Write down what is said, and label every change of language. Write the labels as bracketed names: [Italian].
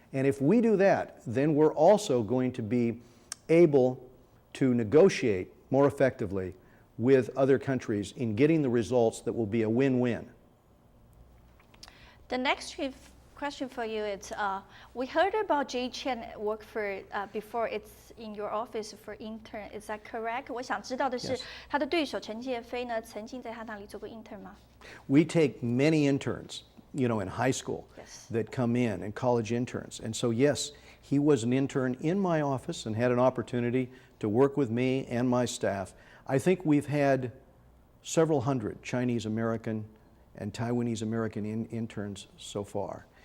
[English] And if we do that, then we're also going to be able to negotiate more effectively with other countries in getting the results that will be a win-win. The next question for you is, we heard about Jay Chen work for before it's in your office for intern. Is that correct? [Chinese] 我想知道的是，他的对手陈介飞呢，曾经在他那里做过 intern 吗？ [English] We take many interns, you know, in high school that come in, and college interns. And so, yes, he was an intern in my office and had an opportunity to work with me and my staff I think we've had several hundred Chinese American and Taiwanese American interns so far.